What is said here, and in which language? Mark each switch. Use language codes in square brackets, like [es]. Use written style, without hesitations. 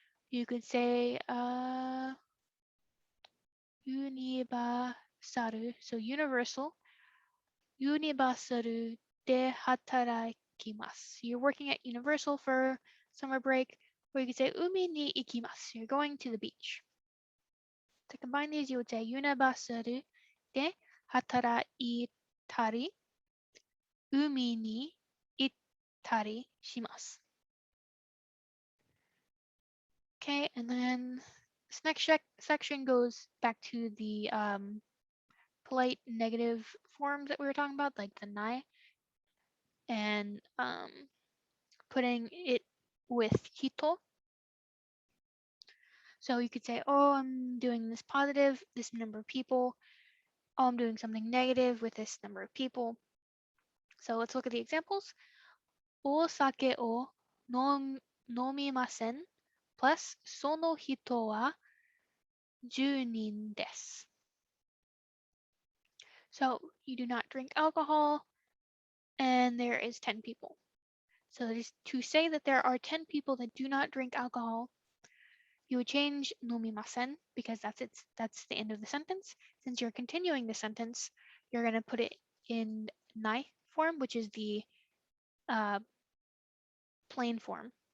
[en] You could say universal, so universal, [ja] ユニバーサルで働きます. [en] You're working at Universal for summer break, or you could say [ja] 海に行きます. [en] You're going to the beach. To combine these, you would say [ja] ユニバーサルで働いたり、海に行ったりします. [en] Okay, and then this next section goes back to the polite negative forms that we were talking about, like the nai, and putting it with hito. So you could say, oh, I'm doing this positive, this number of people. Oh, I'm doing something negative with this number of people. So let's look at the examples. [ja] お酒を飲みません plus その人は10人です。 [en] So you do not drink alcohol and there is 10 people. So to say that there are 10 people that do not drink alcohol, you would change 飲みません because that's the end of the sentence. Since you're continuing the sentence, you're going to put it in nai form, which is the plain form.